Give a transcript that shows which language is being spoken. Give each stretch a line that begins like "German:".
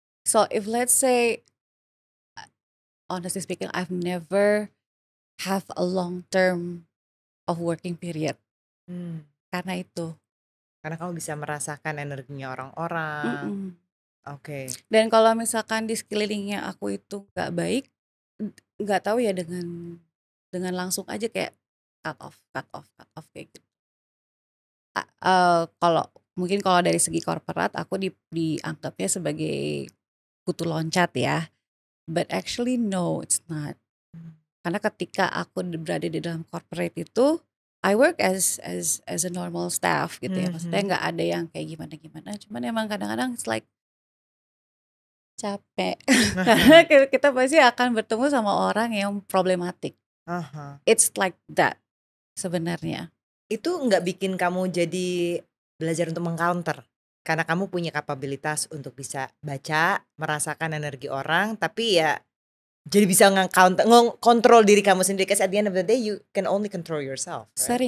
English: So if let's say, honestly speaking, I've never have a long term of working period.
Indonesian: Karena itu. Karena kamu bisa merasakan energinya orang-orang. Oke. Dan kalau misalkan di sekelilingnya aku itu nggak baik, nggak tahu ya, dengan langsung aja kayak cut off kayak gitu. Kalau dari segi korporat aku dianggapnya sebagai kutu loncat ya,
English: but actually no, it's not.
Indonesian: Karena ketika aku berada di dalam corporate itu,
English: I work as a normal staff
Indonesian: gitu ya. Maksudnya nggak ada yang kayak gimana. Cuman emang kadang-kadang
English: it's like
Indonesian: capek. Karena kita pasti akan bertemu sama orang yang problematik.
English: It's like that
Indonesian: sebenarnya. Itu nggak bikin kamu jadi belajar untuk mengcounter? Karena kamu punya kapabilitas untuk bisa baca, merasakan energi orang, tapi ya jadi bisa kontrol diri kamu sendiri.
English: Because at the end of the day you can only control yourself, right?